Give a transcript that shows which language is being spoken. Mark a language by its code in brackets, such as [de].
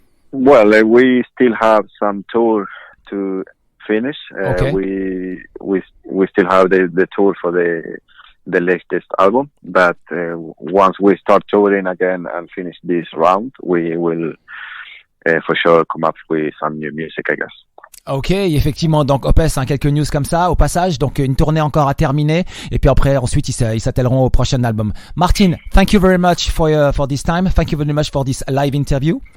[en] Well, we still have some tour to finish. Okay. We still have the tour for the latest album, but once we start touring again and finish this round, we will for sure come up with some new music, I guess. [fr] Ok, effectivement, donc Opes, quelques news comme ça au passage, donc une tournée encore à terminer, et puis après ensuite ils s'attelleront au prochain album. [en] Martin, thank you very much for this time, thank you very much for this live interview.